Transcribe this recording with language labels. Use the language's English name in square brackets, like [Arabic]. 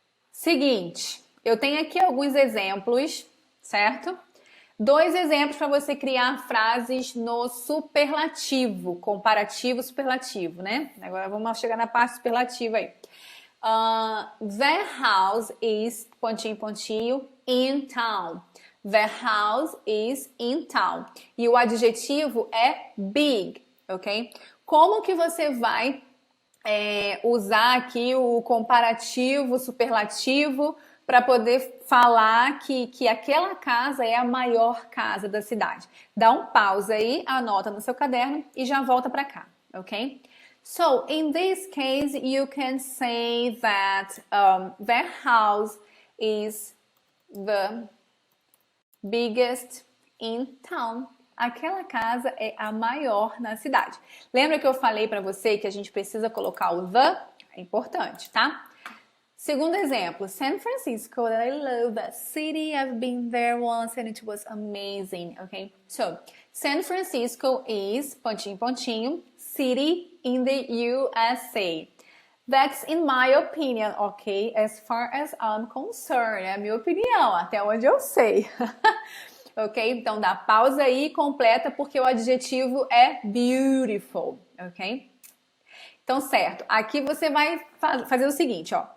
[Portuguese] Seguinte, eu tenho aqui alguns exemplos, certo? 2 exemplos para você criar frases no superlativo, comparativo superlativo, né? Agora vamos chegar na parte superlativa aí. [English] The house is, [Portuguese] pontinho, pontinho, [English] in town. The house is in town. [Portuguese] E o adjetivo é big, ok? Como que você vai usar aqui o comparativo, superlativo, para poder falar que aquela casa é a maior casa da cidade? Dá um pause aí, anota no seu caderno e já volta para cá, ok? [English] So, in this case, you can say that their house is the biggest in town. [Portuguese] Aquela casa é a maior na cidade. Lembra que eu falei para você que a gente precisa colocar o the? É importante, tá? Segundo exemplo, San Francisco, [English] I love that city. I've been there once and it was amazing, okay? So, San Francisco is, [Portuguese] pontinho, pontinho, [English] city in the USA. That's in my opinion, okay? As far as I'm concerned, [Portuguese] é a minha opinião, até onde eu sei. Ok? Então dá pausa aí e completa porque o adjetivo é beautiful, ok? Então, certo. Aqui você vai fazer o seguinte, ó.